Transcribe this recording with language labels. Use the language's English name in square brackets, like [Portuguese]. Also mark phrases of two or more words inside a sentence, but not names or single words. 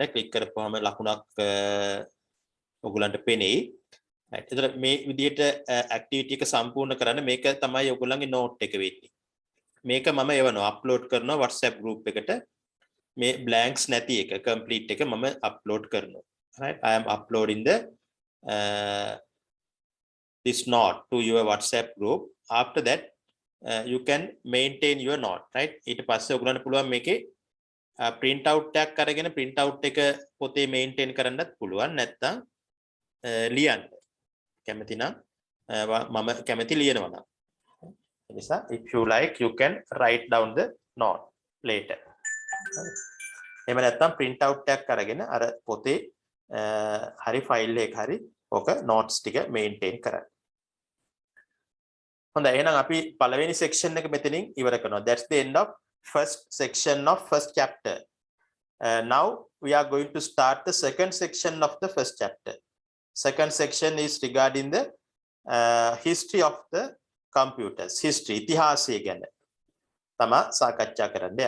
[Sinhala] click කරපුවාම ලකුණක් ඔයගලන්ට පෙනෙයි. එතන මේ විදිහට activity එක සම්පූර්ණ කරන්න මේක තමයි ඔයගලන්ගේ note එක වෙන්නේ. මේක මම එවනවා upload කරනවා WhatsApp group එකට. මේ blanks නැති එක complete එක මම upload කරනවා. [English] Right, I am uploading the this note to your WhatsApp group. After that you can maintain your note, right? [Sinhala] ඊට පස්සේ ඔයගලන්ට පුළුවන් මේකේ [English] print out [Sinhala] එකක් අරගෙන [English] print out [Sinhala] එක පොතේ maintain කරන්නත් පුළුවන්. නැත්නම් ලියන්න කැමති නම් මම කැමති ලියනවා නම්. [English] නිසා if you like you can write down the note later. [Sinhala] එහෙම නැත්නම් [English] print out [Sinhala] එකක් අරගෙන අර පොතේ හරි ෆයිල් එක හරි ඔක notes ටික maintain කරන්න. හොඳයි එහෙනම් අපි පළවෙනි section එක මෙතනින් ඉවර කරනවා. [English] That's the end of first section of first chapter. Now we are going to start the second section of the first chapter. Second section is regarding the history of the computers. [Sinhala] History ඉතිහාසය ගැන තමයි සාකච්ඡා කරන්න යන්නේ.